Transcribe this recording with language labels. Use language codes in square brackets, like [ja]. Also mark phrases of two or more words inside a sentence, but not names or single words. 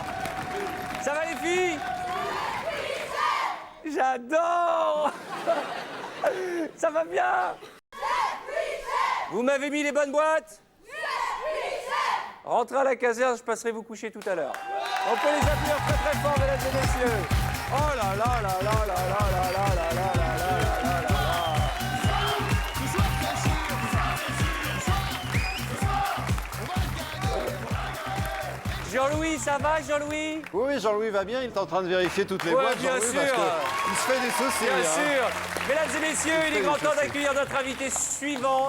[fr] Ça va les filles? J'adore. Ça va bien? Vous m'avez mis les bonnes boîtes? Rentrez à la caserne, je passerai vous coucher tout à l'heure. On peut les appuyer très très fort, mesdames et messieurs. Oh là là là là là là là là là là là là là là. Jean-Louis, ça va Jean-Louis? Oui, Jean-Louis va bien, il est en train de vérifier toutes les Ouais, boîtes, bien Jean-Louis, sûr. parce qu'il se fait des soucis. Bien hein. sûr. Mesdames et messieurs, il est grand temps d'accueillir notre invité suivant.